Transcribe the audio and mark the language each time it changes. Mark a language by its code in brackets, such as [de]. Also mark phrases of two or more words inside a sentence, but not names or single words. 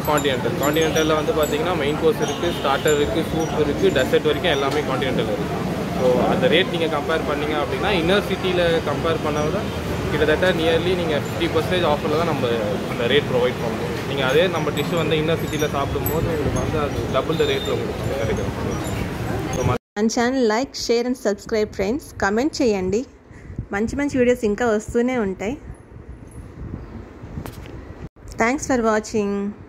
[ta] கான்டினென்டலில் வந்து பார்த்திங்கன்னா [en] main course [ta] இருக்குது, ஸ்டார்டர் இருக்குது, சூப் இருக்குது, டெசர்ட் வரைக்கும் எல்லாமே கான்டினென்டல் இருக்குது. ஸோ அந்த ரேட் நீங்கள் கம்பேர் பண்ணிங்க அப்படின்னா இன்னர் சிட்டியில் கம்பேர் பண்ணால் கிட்டத்தட்ட நியர்லி நீங்கள் 50% ஆஃபரில் தான் நம்ம அந்த ரேட் ப்ரொவைட் பண்ணுவோம். நீங்கள் அதே நம்ம டிஷ் வந்து இன்னர் சிட்டியில் சாப்பிடும்போது உங்களுக்கு வந்து அது [en] double the rate [ta] உங்களுக்கு கிடைக்கும். ஸோ [te] మన ఛానల్ [en] like, share and subscribe [te] ఫ్రెండ్స్. కమెంట్ చేయండి, మంచి మంచి వీడియోస్ ఇంకా వస్తూనే ఉంటాయి. [en] Thanks for watching.